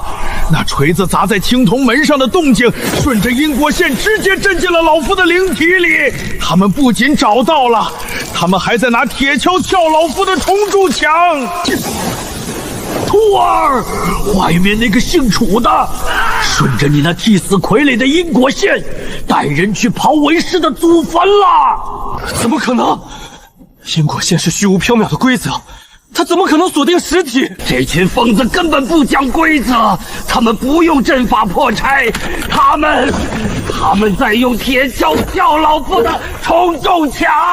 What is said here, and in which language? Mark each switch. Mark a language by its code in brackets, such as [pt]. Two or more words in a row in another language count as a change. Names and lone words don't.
[zh] 那錘子砸在青銅門上的動靜，順着因果線直接震進了老夫的靈體裡。他們不僅找到了，他們還在拿鐵鍬撬老夫的銅柱牆。徒兒，外面那個姓楚的，順着你那替死傀儡的因果線，帶人去刨為師的祖墳了。怎麼可能？因果線是虛無縹緲的規則，他怎麼可能鎖定實體？這群瘋子根本不講規則，他們不用陣法破拆，他們在用鐵鍬撬老夫的重重牆。